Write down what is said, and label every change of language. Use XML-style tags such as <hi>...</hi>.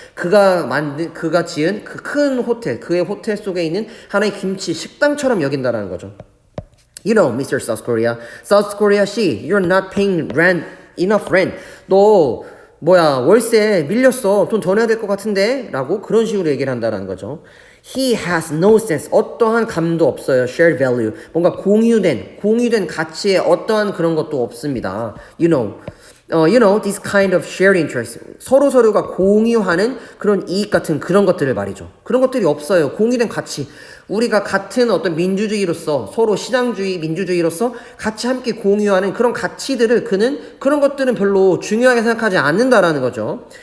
<ko>그가 지은 그 큰 호텔, 그의 호텔 속에 있는 하나의 김치 식당처럼 여긴다라는 거죠.</ko> <en>You know, Mr. South Korea 씨, you're not paying enough rent.</en> <ko>너, 월세 밀렸어. 돈 더 내야 될 것 같은데? 라고 그런 식으로 얘기를 한다는 거죠.</ko> <en>He has no sense.</en> <ko>어떠한 감도 없어요.</ko> <en>Shared value.</en> <ko>뭔가 공유된 가치에 어떠한 그런 것도 없습니다.</ko> <en>You know, this kind of shared interest.</en> <ko>서로가 공유하는 그런 이익 같은 그런 것들을 말이죠. 그런 것들이 없어요. 공유된 가치. 우리가 같은 어떤 민주주의로서, 서로 시장주의, 민주주의로서 같이 함께 공유하는 그런 가치들을 그런 것들은 별로 중요하게 생각하지 않는다라는 거죠.</ko>